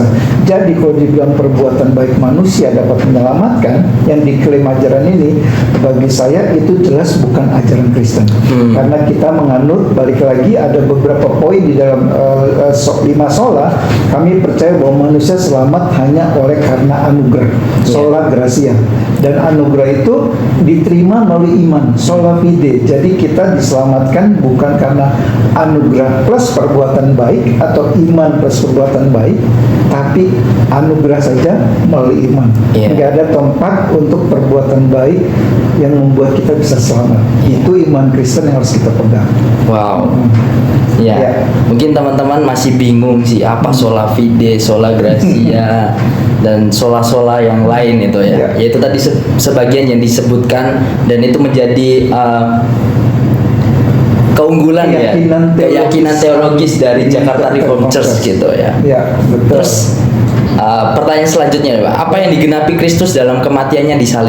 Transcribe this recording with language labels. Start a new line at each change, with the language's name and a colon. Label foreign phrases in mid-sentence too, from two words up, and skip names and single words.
Indonesian: Jadi kalau dibilang perbuatan baik manusia dapat menyelamatkan, yang diklaim ajaran ini, bagi saya itu jelas bukan ajaran Kristen. Karena kita menganut, balik lagi ada beberapa poin di dalam 5 sola, kami percaya bahwa manusia selamat hanya oleh karena anugerah,
Latin: sola gratia.
Indonesian: Dan anugerah itu diterima melalui iman,
Latin: sola fide.
Indonesian: Jadi kita diselamatkan bukan karena anugerah plus perbuatan baik atau iman plus perbuatan baik, tapi anugerah saja melalui iman. Tidak ada tempat untuk perbuatan baik yang membuat kita bisa selamat. Itu iman Kristen yang harus kita pegang. Wow. Mungkin teman-teman masih bingung sih apa
Latin: sola fide, sola gratia
Indonesian: dan sola-sola yang lain itu ya. Yaitu tadi sebagian yang disebutkan, dan itu menjadi keunggulan keyakinan teologis dari Jakarta Reformed Church gitu ya. Betul. Terus pertanyaan selanjutnya Pak, apa yang digenapi Kristus dalam kematiannya di salib?